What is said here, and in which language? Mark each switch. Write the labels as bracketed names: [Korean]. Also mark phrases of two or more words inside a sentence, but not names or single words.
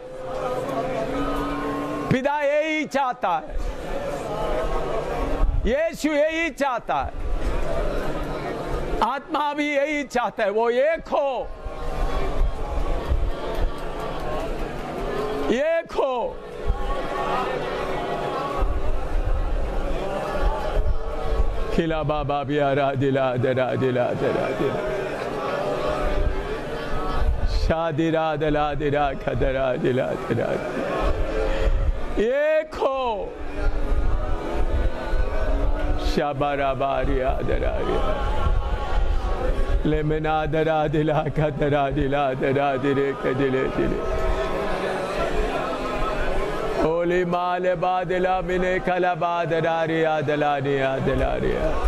[Hindi] पिता यही चाहता है, यीशु यही चाहता है, आत्मा भी यही चाहता है, वो एक हो, एक हो। खिला बाबा बियारा दिला दरा दिला दरा दिला शादिरा दला दिरा खदरा दिला दरा, एक हो। शाबारा बारिया दरा लेमना दरा दिला खदरा दिला दरा दिले कदिले दिले होली माल बादला मिने कला बादरारिया दलानिया दलारिया।